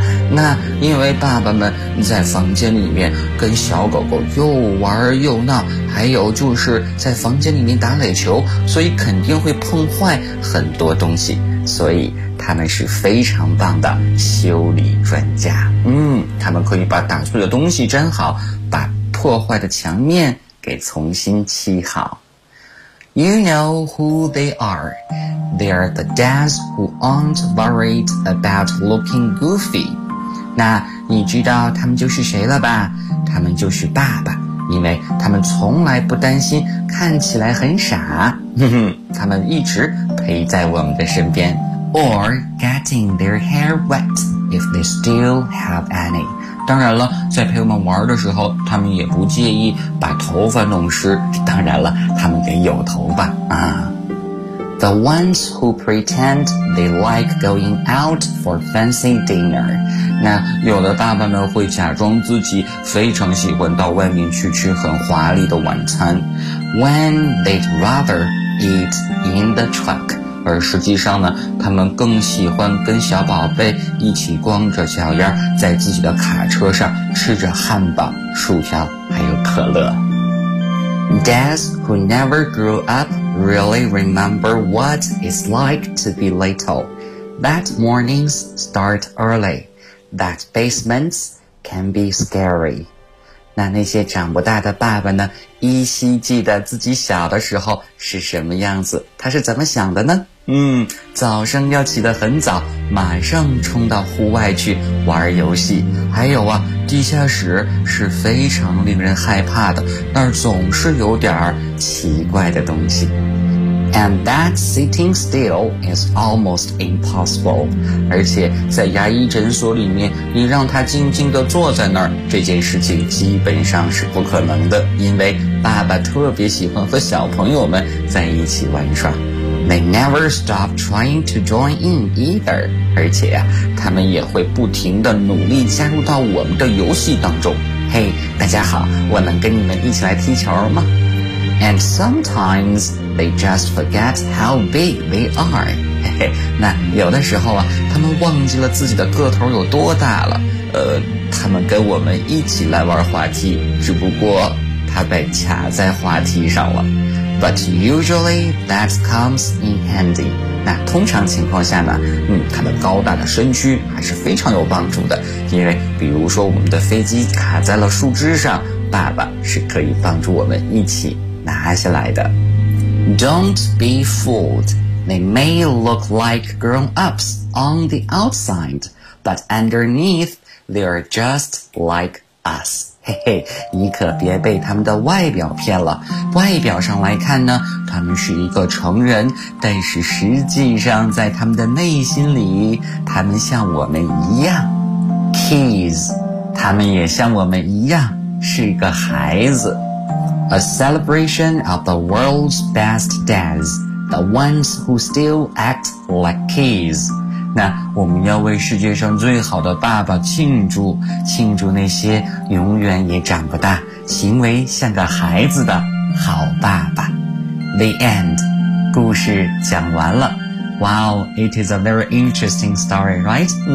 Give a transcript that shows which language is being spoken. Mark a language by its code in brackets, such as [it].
[zh] 那因为爸爸们在房间里面跟小狗狗又玩又闹，还有就是在房间里面打垒球，所以肯定会碰坏很多东西，所以他们是非常棒的修理专家。嗯，他们可以把打碎的东西粘好，把破坏的墙面给重新砌好。 [en] You know who they are. They are the dads who aren't worried about looking goofy. [zh] 那你知道他们就是谁了吧？他们就是爸爸，因为他们从来不担心看起来很傻。他们一直陪在我们的身边。 [en] Or getting their hair wet if they still have any. [zh] 当然了，在陪我们玩的时候，他们也不介意把头发弄湿。当然了，他们得有头发啊。 [en] The ones who pretend they like going out for fancy dinner. [zh] 那有的爸爸们会假装自己非常喜欢到外面去吃很华丽的晚餐。 [en] When they'd rather eat in the truck. [zh] 而实际上呢，他们更喜欢跟小宝贝一起光着脚丫在自己的卡车上吃着汉堡、薯条还有可乐。 [en] Dads who never grew up really remember what it's like to be little. That mornings start early. That basements can be scary. [zh] 那些长不大的爸爸呢，依稀记得自己小的时候是什么样子，他是怎么想的呢？早上要起得很早，马上冲到户外去玩游戏。还有啊，地下室是非常令人害怕的，那儿总是有点奇怪的东西。 [en] And that sitting still is almost impossible. [zh] 而且在牙医诊所里面，你让他静静地坐在那儿，这件事情基本上是不可能的，因为爸爸特别喜欢和小朋友们在一起玩耍。 [en] They never stop trying to join in either. [zh] 而且啊，他们也会不停地努力加入到我们的游戏当中。 Hey, 大家好，我能跟你们一起来踢球吗？ [en] And sometimes they just forget how big they are. [zh] 那有的时候啊，他们忘记了自己的个头有多大了。他们跟我们一起来玩滑梯，只不过他被卡在滑梯上了。 [en] But usually that comes in handy. [zh] 那通常情况下呢，他的高大的身躯还是非常有帮助的，因为比如说我们的飞机卡在了树枝上，爸爸是可以帮助我们一起拿下来的。 [en] Don't be fooled. They may look like grown-ups on the outside, but underneath they are just like us. [zh] 嘿嘿，你可别被他们的外表骗了。外表上来看呢，他们是一个成人，但是实际上在他们的内心里，他们像我们一样。 [en] Kids, [zh] 他们也像我们一样，是一个孩子。 [en] A celebration of the world's best dads, the ones who still act like kids. [zh] 那我们要为世界上最好的爸爸庆祝，庆祝那些永远也长不大，行为像个孩子的好爸爸。 [en] The end. [zh] 故事讲完了。 [en] Wow, it is a very interesting story, right?